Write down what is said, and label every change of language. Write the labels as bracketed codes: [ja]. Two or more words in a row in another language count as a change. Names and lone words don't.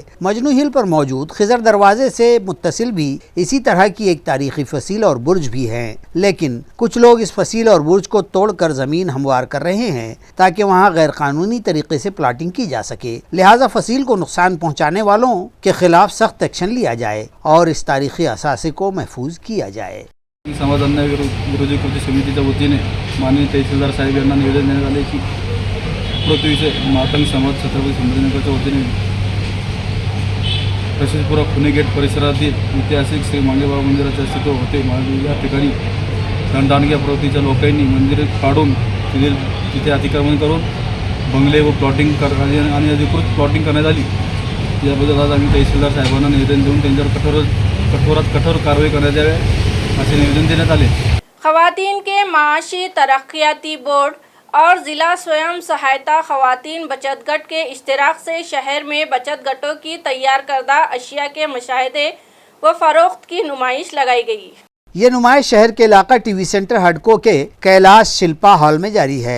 [ur] مجنو ہل پر موجود خضر دروازے سے متصل بھی اسی طرح کی ایک تاریخی فصیل اور برج بھی ہیں، لیکن کچھ لوگ اس فصیل اور برج کو توڑ کر زمین ہموار کر رہے ہیں تاکہ وہاں غیر قانونی طریقے سے پلاٹنگ کی جا سکے، لہٰذا فصیل کو نقصان پہنچانے والوں کے خلاف سخت ایکشن لیا جائے اور اس تاریخی اثاثے کو محفوظ کیا جائے۔ [mr] समाज अन्याय विरोधी कृती समितीच्या वतीने माननीय तहसीलदार साहेब यांना निवेदन देण्यात आले की पृथ्वीचे मातंग समाज छत्रपती संभाजीनगरच्या वतीने रशीदपुरा खुने गेट परिसरातील ऐतिहासिक श्री मांगेबाबा मंदिराचे अस्तित्व होते। या ठिकाणी दंडदांडग्या प्रवृत्तीच्या लोकांनी मंदिर काढून तिथे अतिक्रमण करून बंगले व प्लॉटिंग आणि अधिकृत प्लॉटिंग करण्यात आली। याबद्दल आज आम्ही तहसीलदार साहेबांना निवेदन देऊन त्यांच्यावर कठोरात कठोर कारवाई करण्यात यावी असे निवेदन देण्यात आले। [ur] خواتین کے معاشی ترقیاتی بورڈ اور ضلع سوئم سہایتا خواتین بچت گٹ کے اشتراک سے شہر میں بچت گٹوں کی تیار کردہ اشیاء کے مشاہدے و فروخت کی نمائش لگائی گئی۔ یہ نمائش شہر کے علاقہ ٹی وی سینٹر ہڈکو کے کیلاش شلپا ہال میں جاری ہے۔